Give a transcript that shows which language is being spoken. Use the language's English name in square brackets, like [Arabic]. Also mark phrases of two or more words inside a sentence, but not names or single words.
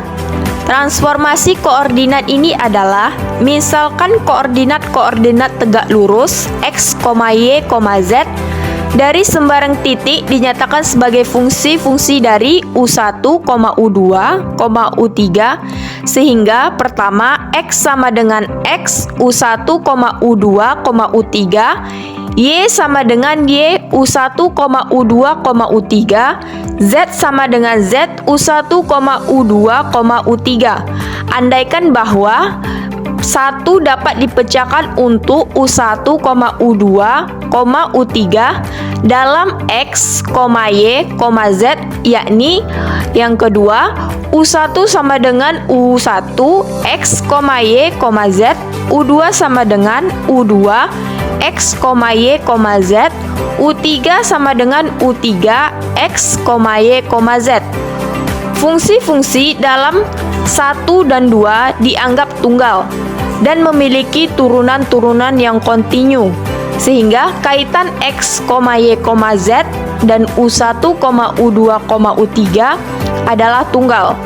[Indonesian] Transformasi koordinat ini adalah misalkan koordinat-koordinat tegak lurus x, y, z dari sembarang titik dinyatakan sebagai fungsi-fungsi dari U1, U2, U3 sehingga pertama x sama dengan x, U1, U2, U3, y sama dengan y, U1, U2, U3, z sama dengan z, U1, U2, U3. Andaikan bahwa 1 dapat dipecahkan untuk U1, U2, U3 dalam x, y, z, yakni yang kedua U1 sama dengan U1 x, y, z, U2 sama dengan U2 x, y, z, U3 sama dengan U3 x, y, z. Fungsi-fungsi dalam 1 dan 2 dianggap tunggal dan memiliki turunan-turunan yang kontinu, sehingga kaitan x, y, z dan U1, U2, U3 adalah tunggal.